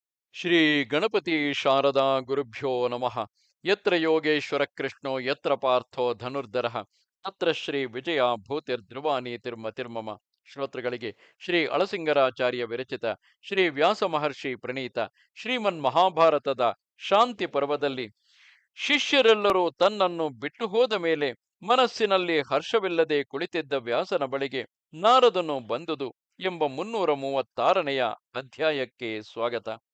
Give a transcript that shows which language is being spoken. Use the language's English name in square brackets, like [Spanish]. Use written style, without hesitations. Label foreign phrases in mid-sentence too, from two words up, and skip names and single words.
[Sanskrit] ಶ್ರೀ ಗಣಪತಿ ಶಾರದಾ ಗುರುಭ್ಯೋ ನಮಃ. ಯತ್ರ ಯೋಗೇಶ್ವರ ಕೃಷ್ಣೋ ಯತ್ರ ಪಾರ್ಥೋ ಧನುರ್ಧರಃ ತತ್ರ ಶ್ರೀ ವಿಜಯ ಭೂತಿರ್ಧ್ರುವ ನೀತಿರ್ಮತಿರ್ಮಮ. [Kannada] ಶ್ರೋತೃಗಳಿಗೆ ಶ್ರೀ ಅಳಸಿಂಗರಾಚಾರ್ಯ ವಿರಚಿತ ಶ್ರೀ ವ್ಯಾಸ ಮಹರ್ಷಿ ಪ್ರಣೀತ ಶ್ರೀಮನ್ ಮಹಾಭಾರತದ ಶಾಂತಿ ಪರ್ವದಲ್ಲಿ ಶಿಷ್ಯರೆಲ್ಲರೂ ತನ್ನನ್ನು ಬಿಟ್ಟು ಹೋದ ಮೇಲೆ ಮನಸ್ಸಿನಲ್ಲಿ ಹರ್ಷವಿಲ್ಲದೆ ಕುಳಿತಿದ್ದ ವ್ಯಾಸನ ಬಳಿಗೆ ನಾರದನು ಬಂದುದು ಎಂಬ 336ನೆಯ ಅಧ್ಯಾಯಕ್ಕೆ ಸ್ವಾಗತ.